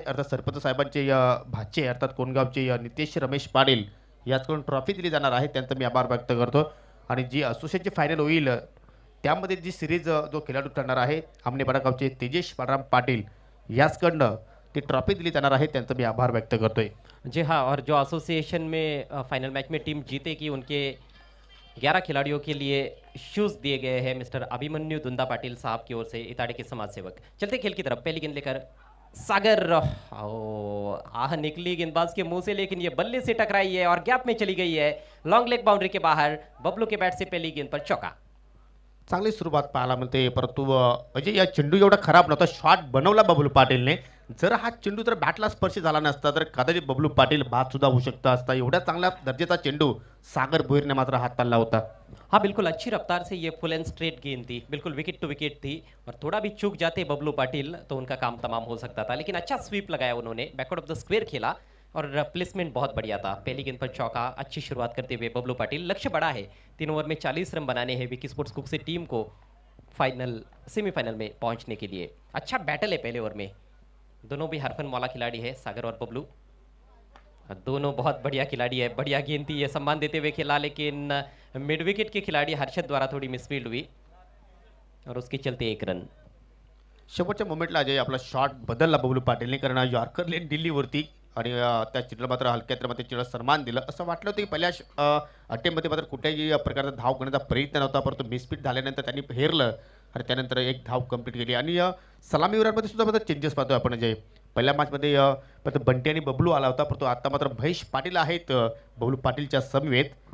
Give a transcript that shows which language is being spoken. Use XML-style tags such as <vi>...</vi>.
<mr>अर्थात सरपंच साहेबांचे भाचे अर्थात कोणगावचे नितेश रमेश पाटील याचकडून ट्रॉफी दिली जाणार आहे, त्यांचा मी आभार व्यक्त करतो. आणि जी असोसिएशनची फायनल होईल त्यामध्ये जी सिरीज जो खेळाडू ठरणार आहे आमणेपाडा गावचे तेजेश बाळराम पाटील याचकडनं ती ट्रॉफी दिली जाणार आहे, त्यांचा मी आभार व्यक्त करतोय.</mr> <hi>जी हाँ, और जो एसोसिएशन में फाइनल मैच में टीम जीतेगी उनके 11 खिलाड़ियों के लिए शूज़ दिए गए हैं मिस्टर अभिमन्यु दुंदा पाटिल साहब की ओर से, इताड़े के समाज सेवक। चलते खेल की तरफ, पहली गेंद लेकर सागर, आह निकली गेंदबाज के मुंह से, लेकिन ये बल्ले से टकराई है और गैप में चली गई है, लॉन्ग लेग बाउंड्री के बाहर। बबलू के बैट से पहली गेंद पर चौका।</hi> <mr>चांगली सुरुवात पाहायला मिळते, परंतु अजय या चेंडू एवढा खराब नव्हता, शॉट बनवला बबलू पाटीलने. जर हा चेंडू जर बॅटला स्पर्श झाला नसता तर कदाचित बबलू पाटील बाद सुद्धा होऊ शकता असता. एवढ्या चांगल्या दर्जाचा चेंडू सागर भोईरने मात्र हाताळला होता.</mr> <hi>हाँ बिल्कुल, अच्छी रफ्तार से ये फुल एंड स्ट्रेट गेंद थी, बिल्कुल विकेट टू विकेट थी, और थोड़ा भी चूक जाते बबलू पाटिल तो उनका काम तमाम हो सकता था, लेकिन अच्छा स्वीप लगाया उन्होंने, बैकवर्ड ऑफ द स्क्वायर खेला और प्लेसमेंट बहुत बढ़िया था। पहली गेंद पर चौका, अच्छी शुरुआत करते हुए बबलू पाटिल। लक्ष्य बड़ा है, 3 ओवर में 40 रन बनाने हैं विकी स्पोर्ट्स कुक से टीम को फाइनल सेमीफाइनल में पहुंचने के लिए। अच्छा बैटल है पहले ओवर में, दोनों भी हरफन मौला खिलाड़ी है, सागर और बबलू दोनों बहुत बढ़िया खिलाड़ी है। बढ़िया गेंद थी, ये सम्मान देते हुए खेला, लेकिन मिड विकेट के खिलाड़ी हर्षद द्वारा थोड़ी मिसफील्ड हुई और उसके चलते 1 रन।</hi> <mr>शेवटच्या मोमेंटला अजय आपला शॉट बदलला बबलू पाटीलने, कारण यॉर्कर लेन दिल्लीवरती आणि त्या चित्र मात्र हलक्यात मात्र चित्र सन्मान दिलं. असं वाटलं होतं की पहिल्या अटेम्पमध्ये मात्र कुठल्याही प्रकारचा धाव करण्याचा प्रयत्न नव्हता, परंतु मिसफीट झाल्यानंतर त्यांनी हेरलं आणि त्यानंतर एक धाव कंप्लीट केली. आणि सलामीवीरांमध्ये सुद्धा मात्र चेंजेस पाहतोय आपण. अजय पहिल्या मॅचमध्ये मात्र बंटी आणि बबलू आला होता, परंतु आता मात्र महेश पाटील आहेत बबलू पाटीलच्या समवेत.</mr>